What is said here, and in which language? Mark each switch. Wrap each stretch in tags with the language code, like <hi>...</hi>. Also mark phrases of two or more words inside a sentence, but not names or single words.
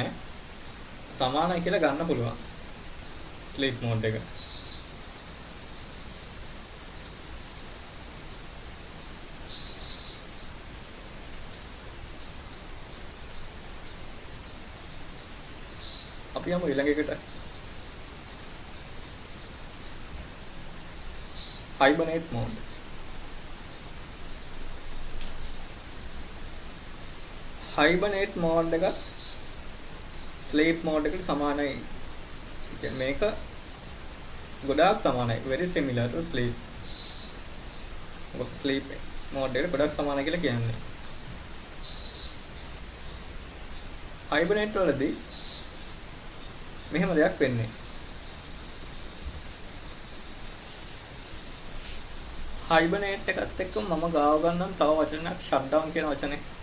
<si>සමානයි කියලා ගන්න පුළුවන්.</si> <en>sleep mode</en> <si>එක. අපි යමු ඊළඟ එකට.</si> <en>hibernate mode. hibernate mode</en> <si>එක</si> <en>sleep mode</en> <si>එකට සමානයි. කියන්නේ මේක ගොඩාක් සමානයි.</si> <en>very similar to sleep. sleep mode</en> <si>එකට ගොඩාක් සමානයි කියලා කියන්නේ. hibernate වලදී මෙහෙම දෙයක් වෙන්නේ. hibernate එකත් එක්ක මම ගාව ගන්නම් තව වචනයක් shutdown කියන වචනේ.</si>